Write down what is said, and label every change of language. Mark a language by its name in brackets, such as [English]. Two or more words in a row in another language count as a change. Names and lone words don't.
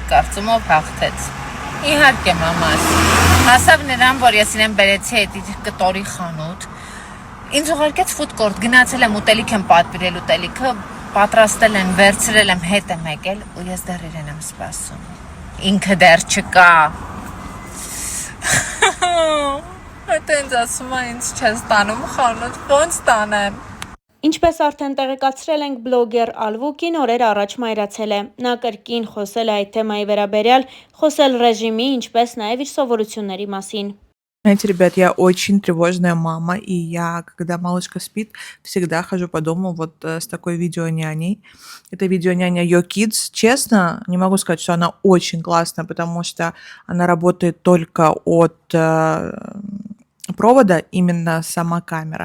[Armenian] կարծում, ով հաղթեց։ Իհարկե մամաս։ Հասավ նրան, որ ես իրեն բերեցի այդ իր կտորի խանութ։ Ինձ ուղարկեց ֆուդ-կորտ, գնացել եմ ուտելիք եմ պատվիրել ուտելիքը, պատրաստել են, վերցրել եմ, հետ եմ եկել ու ես դեռ իրեն եմ սպասում։ Ինքը դեռ չկա։ Այդ ինձ ասում է, ինձ չես տանում խանութ, ոնց տանեմ։ Ինչպես արդեն տեղեկացրել ենք, բլոգեր Ալվուկին օրեր առաջ մայրացել է։ Նա կրկին խոսել է այդ թեմայի վերաբերյալ, խոսել ռեժիմի, ինչպես նաև իր совորությունների մասին։ [Russian] Знаете, ребят, я очень тревожная мама, и я, когда малышка спит, всегда хожу по дому вот с такой видеоняней. Это видеоняня Yo Kids. Честно, не могу сказать, что она очень классная, потому что она работает только от провода, именно сама камера.